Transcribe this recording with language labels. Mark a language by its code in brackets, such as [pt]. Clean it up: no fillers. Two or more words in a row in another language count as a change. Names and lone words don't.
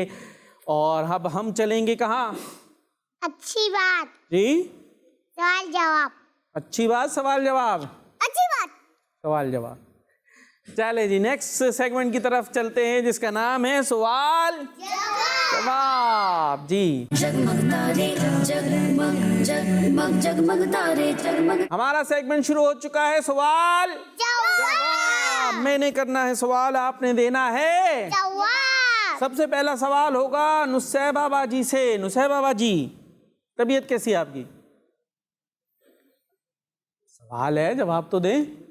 [ur] اور اب ہم چلیں گے کہاں؟ اچھی بات جی سوال جواب. اچھی بات سوال جواب. اچھی بات سوال جواب. چلے جی [en] next segment [ur] کی طرف چلتے ہیں جس کا نام ہے سوال جواب. جی جگمگ تارے جگمگ جگمگ جگمگ تارے جگمگ. ہمارا سیگمنٹ شروع ہو چکا ہے. سوال جواب. میں نے کرنا ہے سوال، آپ نے دینا ہے جواب. سب سے پہلا سوال ہوگا نصیبہ باجی سے. نصیبہ باجی طبیعت کیسی ہے آپ کی؟ سوال ہے جواب تو دیں.